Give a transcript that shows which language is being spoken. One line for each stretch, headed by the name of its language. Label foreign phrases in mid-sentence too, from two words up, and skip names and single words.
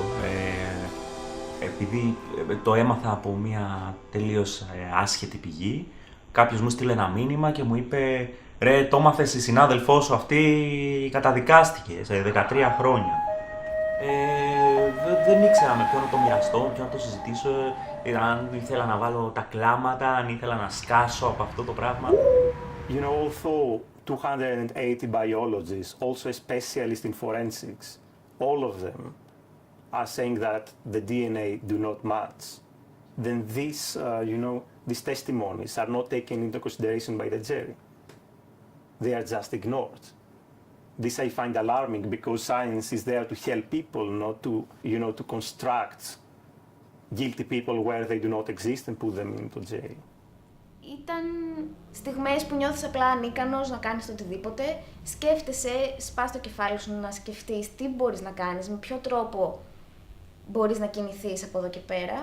Greek: Επειδή το έμαθα από μια τελείως άσχετη πηγή, κάποιος μου στείλε ένα μήνυμα και μου είπε «Ρε, το έμαθες η συνάδελφός σου αυτή καταδικάστηκε σε 13 χρόνια». Δεν ήξερα με ποιον να το μοιραστώ, με ποιον να το συζητήσω, αν ήθελα να βάλω τα κλάματα, αν ήθελα να σκάσω από αυτό το πράγμα.
English: You know, although 280 biologists, also specialists in forensics, all of them are saying that the DNA do not match, then these testimonies are not taken into consideration by the jury. They are just ignored. This I find alarming because science is there to help people, not to construct guilty people where they do not exist and put them into jail.
Greek: Ήταν στιγμές που νιώθεις απλά ανίκανος να κάνεις το οτιδήποτε. Σκέφτεσαι, σπάς το κεφάλι σου να σκεφτείς τι μπορείς να κάνεις, με ποιο τρόπο μπορείς να κινηθείς από εδώ και πέρα.